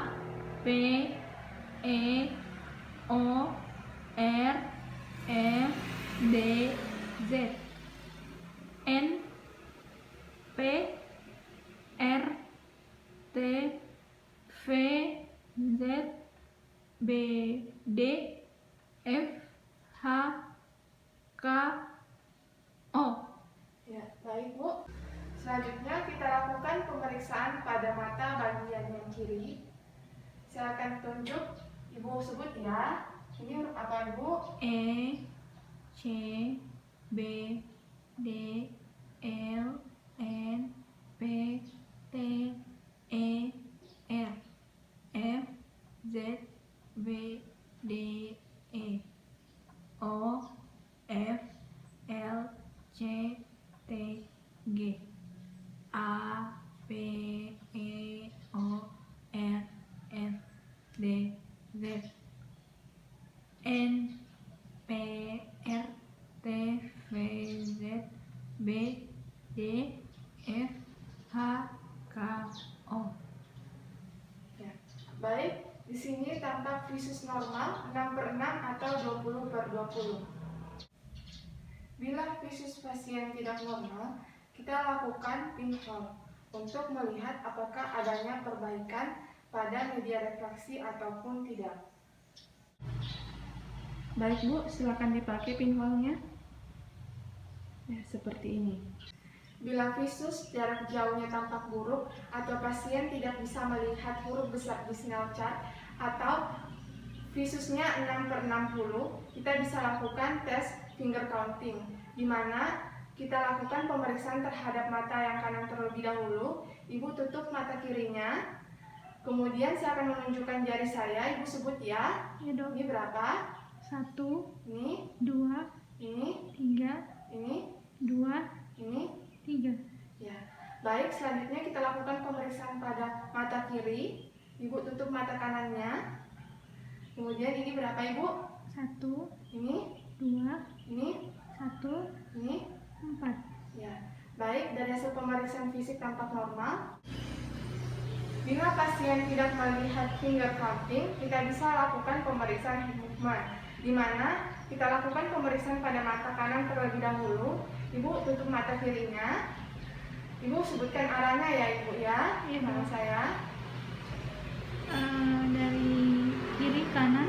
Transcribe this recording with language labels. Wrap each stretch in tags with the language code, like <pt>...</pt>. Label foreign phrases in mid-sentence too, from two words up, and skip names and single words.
<id>P, E, O, R, F, D, Z, N, P, R, T, V, Z, B, D, F, H, K, O. Ya, baik Bu. Selanjutnya kita lakukan pemeriksaan pada mata bagian yang kiri. Saya akan tunjuk, Ibu sebut ya. Ini huruf apa Ibu? E, C, B, D, L, N, P, T, E, R, F, Z, B, D, E, O, F, L, C, T, G, A, P, E, O, R, F, D, Z, N, P, R, T, V, Z, B, D, F, H, K, O. Ya. Baik, di sini tampak visus normal 6/6 atau 20/20. Bila visus pasien tidak normal, kita lakukan pinhole untuk melihat apakah adanya perbaikan pada media refraksi ataupun tidak. Baik Bu, silakan dipakai pinhole-nya. Ya, seperti ini. Bila visus jarak jauhnya tampak buruk atau pasien tidak bisa melihat huruf besar di</id> <en>snellen chart</en> <id>atau visusnya 6/60, kita bisa lakukan tes</id> <en>finger counting,</en> <id>di mana kita lakukan pemeriksaan terhadap mata yang kanan terlebih dahulu. Ibu tutup mata kirinya. Kemudian saya akan menunjukkan jari saya. Ibu sebut ya. Ya dok. Ini berapa? 1, Ini, 2, ini, 3, ini, 2, ini. 3. Ya. Baik, selanjutnya kita lakukan pemeriksaan pada mata kiri. Ibu tutup mata kanannya. Kemudian ini berapa Ibu? 1, Ini, 2, ini, 1, ini. 4. Ya. Baik, dari hasil pemeriksaan fisik tampak normal. Bila pasien tidak melihat</id> <en>finger counting,</en> <id>kita bisa lakukan pemeriksaan movement, di mana kita lakukan pemeriksaan pada mata kanan terlebih dahulu. Ibu tutup mata kirinya. Ibu sebutkan arahnya ya Ibu ya. Iya, Sama Bu. saya. Dari kiri kanan,</id>